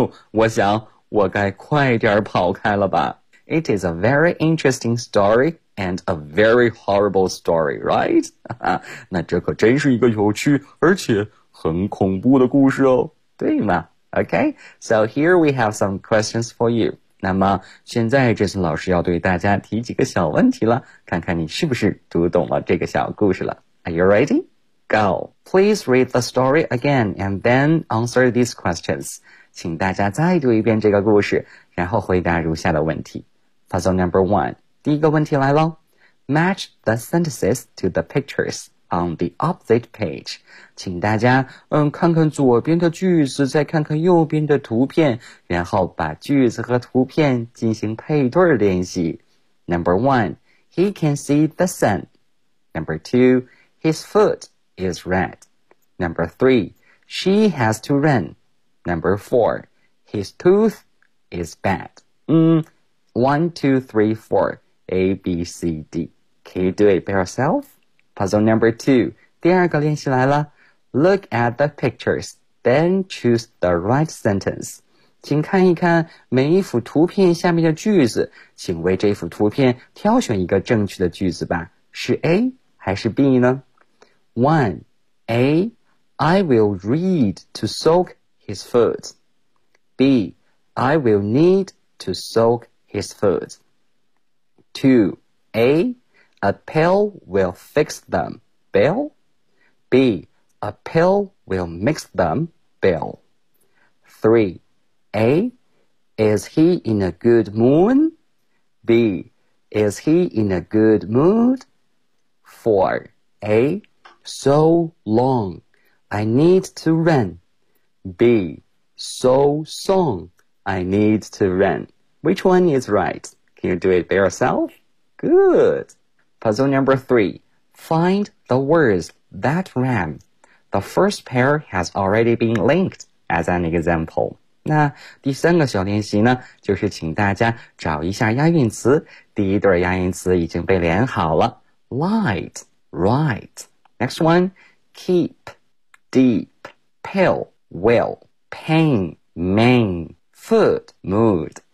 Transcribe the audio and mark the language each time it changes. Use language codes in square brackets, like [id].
[zh] 我想我该快点跑开了吧。 [en] It is a very interesting story and a very horrible story, right? [zh] 那这可真是一个有趣而且很恐怖的故事哦。对吗？ [en] Okay, so here we have some questions for you. [zh] 那么现在这次老师要对大家提几个小问题了，看看你是不是读懂了这个小故事了。 [en] Are you ready? Go. Please read the story again and then answer these questions. [zh] 请大家再读一遍这个故事，然后回答如下的问题。 [en] Puzzle number one. [zh] 第一个问题来喽。 [en] Match the sentences to the pictures. On the opposite page, [zh] 请大家看看左边的句子，再看看右边的图片，然后把句子和图片进行配对练习。 [en] Number one, he can see the sun. Number two, his foot is red. Number three, she has to run. Number four, his tooth is bad. 1, 2, 3, 4, A, B, C, D. Can you do it by yourself? Puzzle number two, [zh] 第二个练习来了。 [en] Look at the pictures, then choose the right sentence. [zh] 请看一看每一幅图片下面的句子，请为这幅图片挑选一个正确的句子吧。是 A 还是 B 呢？ [en] One, A, I will need to soak his foot. B, I will need to soak his foot. Two, A pill will fix them, Bill. B, a pill will mix them, Bill. 3. A, is he in a good mood? B, is he in a good mood? 4. A, so long, I need to run. B, so song, I need to run. Which one is right? Can you do it by yourself? Good. Puzzle number three. Find the words that rhyme. The first pair has already been linked as an example. [zh] 那第三个小练习呢，就是请大家找一下押韵词。第一对押韵词已经被连好了。 [en] Light, right. Next one. Keep, deep, pill, will. pain, main, food, mood。